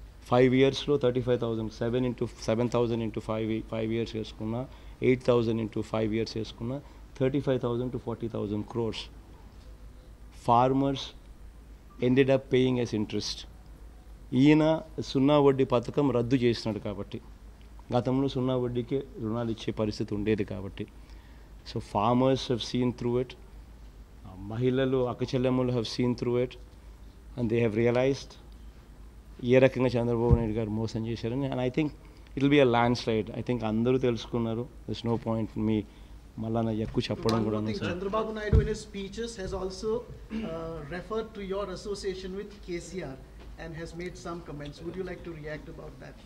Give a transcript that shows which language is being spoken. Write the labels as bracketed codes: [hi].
[en] 5 years లో 35,000, 7,000 into 5 years వేసుకున్నా, 8,000 into 5 years వేసుకున్నా 35,000 to 40,000 crores. Farmers ended up paying as interest. [te] ఈయన సున్నా వడ్డీ పథకం రద్దు చేసినాడు కాబట్టి, గతంలో సున్నా వడ్డీకే రుణాలు ఇచ్చే పరిస్థితి ఉండేది కాబట్టి. [en] so farmers have seen through it, [te] మహిళలు అక్క చెల్లెమ్మలు [en] have seen through it, and they have realized [te] ఏ రకంగా చంద్రబాబు నాయుడు గారు మోసం చేశారని. [en] And I think it will be a landslide. I think [te] అందరూ తెలుసుకున్నారు. [en] this no point [te] మీ మళ్ళా ఎక్కువ చెప్పడం కూడా. [en] Chandrababu Naidu in his speeches has also referred to your association with KCR and has made some comments. Would you like to react about that?